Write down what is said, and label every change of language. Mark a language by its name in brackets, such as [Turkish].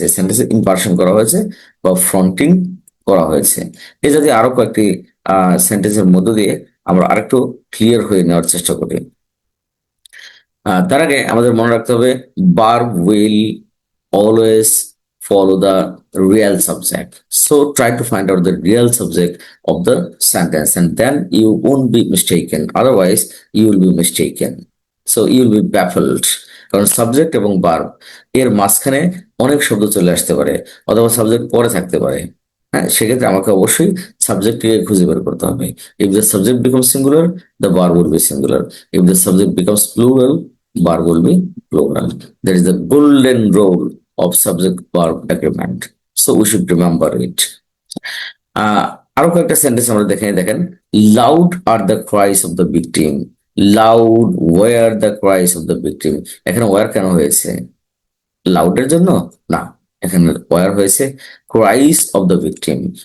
[Bangla] এই সেন্টেন্সে ইনভার্সন করা হয়েছে বা ফ্রন্টিং করা হয়েছে। এই জাতীয় আরো কয়েকটি সেন্টেন্সের মধ্য দিয়ে আমরা আরেকটু ক্লিয়ার হয়ে নেওয়ার চেষ্টা করি। তার আগে আমাদের মনে রাখতে হবে [English] verb will always follow the real subject. So try to find out the real subject of the sentence and then you won't be mistaken. Otherwise, you will be mistaken. So you will be baffled. [Bangla] কারণ subject এবং verb এর মাঝখানে অনেক শব্দ চলে আসতে পারে অথবা সাবজেক্ট পরে থাকতে পারে। হ্যাঁ, সেক্ষেত্রে আমাকে অবশ্যই সাবজেক্টকে খুঁজে বের করতে হবে। If the subject becomes singular, the verb will be singular. If the subject becomes plural, verb will be plural. There is the golden rule of subject verb agreement. So we should remember it. আহ আরো কয়েকটা sentence আমরা দেখেন [English] Loud are the cries of the victim. Loud were the cries of the victim. [Bangla] এখানে war কেন হয়েছে? লাউডের জন্য না, এখানে ওয়ার হয়েছে ক্রাইস অফ দ্য ভিকটিম।